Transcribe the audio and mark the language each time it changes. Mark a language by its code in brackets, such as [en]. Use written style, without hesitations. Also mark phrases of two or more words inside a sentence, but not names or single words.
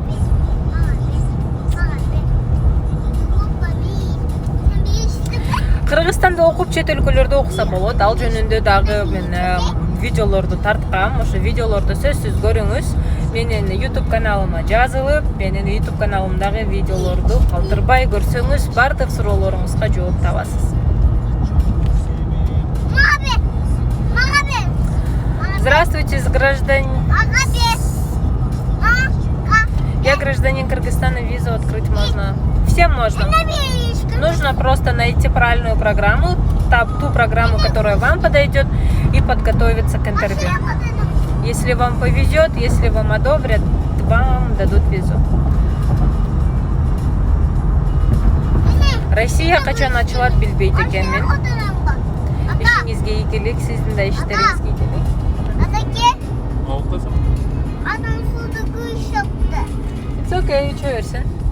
[ky] Кыргызстанда окуп, чет өлкөлөрдө окуса болот. Ал жөнүндө дагы мен видеолорду тарткам. Ошо видеолорду сөзсүз көрүңүз. Менин YouTube каналыма жазылып, менин YouTube каналымдагы видеолорду калтырбай көрсөңүз, бардык суроолоруңузга жооп табасыз. [ru] Здравствуйте, гражданин. Я гражданин Кыргызстана, визу открыть можно. Всем можно. Нужно просто найти правильную программу, ту программу, которая вам подойдет, и подготовиться к интервью. Если вам повезет, если вам одобрят, вам дадут визу. [ky] Россия качан ачылат билбейт экенмин. Ишиңизге ийгилик, сиздин да иштериңизге ийгилик. Ол кызым. Адам сууда кыш чыкты. [en] It's okay, [ky] иче берсин.